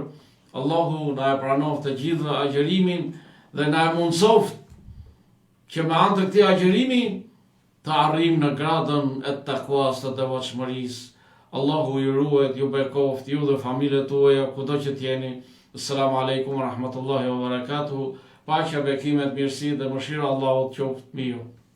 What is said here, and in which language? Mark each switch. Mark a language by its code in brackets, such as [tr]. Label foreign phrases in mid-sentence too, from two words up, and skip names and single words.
[sq] Allahu na e pranoft të gjithëve agjërimin dhe na e mundsoft që me anë të këtij agjërimi të arrijmë në gradën e takuas të devotshmërisë. Allahu ju ruaj, ju bekoft, ju dhe familjet tuaja kudo që t'jeni. [ar] السلام عليكم ورحمة الله وبركاته. [sq] Paqja, bekimet, mirësi dhe mëshira Allahut qoftë me ju.